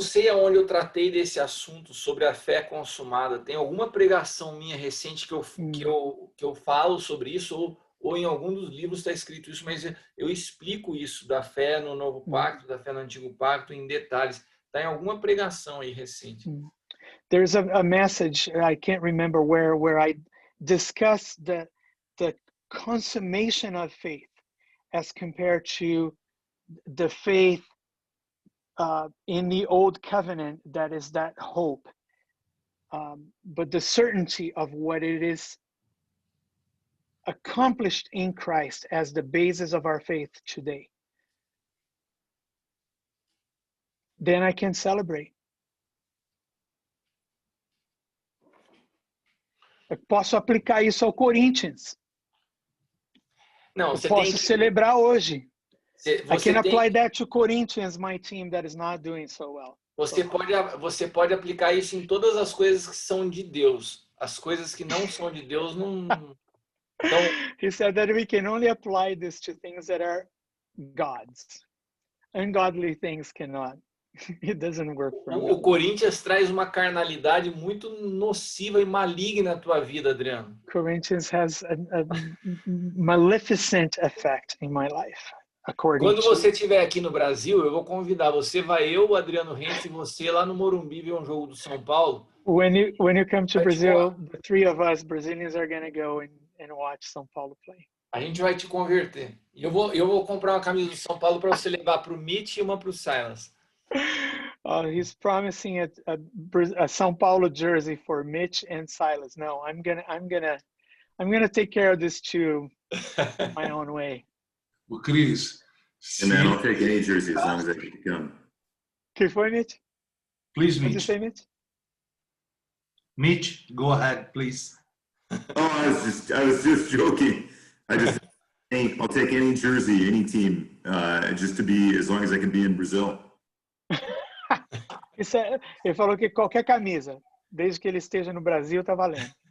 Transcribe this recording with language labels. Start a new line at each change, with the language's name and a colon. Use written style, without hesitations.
Portuguese: sei aonde eu tratei desse assunto sobre a fé consumada. Tem alguma pregação minha recente que eu falo sobre isso, ou em algum dos livros está escrito isso, mas eu explico isso da fé no Novo Pacto, da fé no Antigo Pacto, em detalhes. Está em alguma pregação aí recente.
English: There's a message, I can't remember where I discuss the consummation of faith as compared to the faith in the old covenant, that is that hope, but the certainty of what it is accomplished in Christ as the basis of our faith today. Then I can celebrate.
Portuguese: Eu posso aplicar isso ao Corinthians. Não, eu posso celebrar hoje.
English: I can apply that to Corinthians, my team that is not doing so well.
Portuguese: Você pode aplicar isso em todas as coisas que são de Deus. As coisas que não são de Deus não.
English: He said that we can only apply this to things that are God's. Ungodly things cannot. It doesn't work for me.
Portuguese: O Corinthians traz uma carnalidade muito nociva e maligna na tua vida, Adriano.
English: Corinthians has a maleficent effect in my life.
Portuguese: Quando você estiver aqui no Brasil, eu vou convidar você, eu, o Adriano Rente e você lá no Morumbi ver um jogo do São Paulo.
English: When you come to Brazil, the three of us Brazilians are going to go and watch São Paulo play.
Portuguese: A gente vai te converter. E eu vou comprar uma camisa do São Paulo para você levar para o Mitch e uma para o Silas.
English: He's promising a São Paulo jersey for Mitch and Silas. No, I'm gonna take care of this too my own way. Well, Chris. And then I'll take any jersey as long as I can come.
Portuguese: Que foi, Mitch?
English: Please, Mitch. What did you say, Mitch? Mitch, go ahead, please. Oh, I was just joking. I'll take any jersey, any team, just to be as long as I can be in Brazil.
Portuguese: Ele falou que qualquer camisa, desde que ele esteja no Brasil, tá valendo.